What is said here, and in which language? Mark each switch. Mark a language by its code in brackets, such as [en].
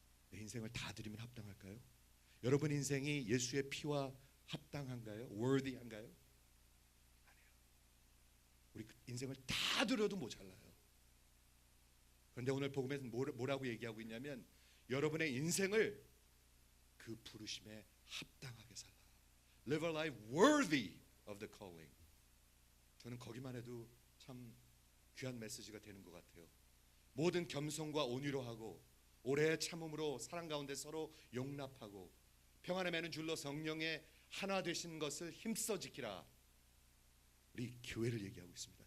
[ko] 내 인생을 다 드리면 합당할까요? 여러분 인생이 예수의 피와 합당한가요? worthy한가요? 아니에요. 우리 인생을 다 드려도 모자라요. 그런데 오늘 복음에서 뭐라고 얘기하고 있냐면 여러분의 인생을 그 부르심에 합당하게 살라. [en] Live a life worthy of the calling. [ko] 저는 거기만 해도 참 귀한 메시지가 되는 것 같아요. 모든 겸손과 온유로 하고 오래 참음으로 사랑 가운데 서로 용납하고 평안에 매는 줄로 성령의 하나 되신 것을 힘써 지키라. 우리 교회를 얘기하고 있습니다.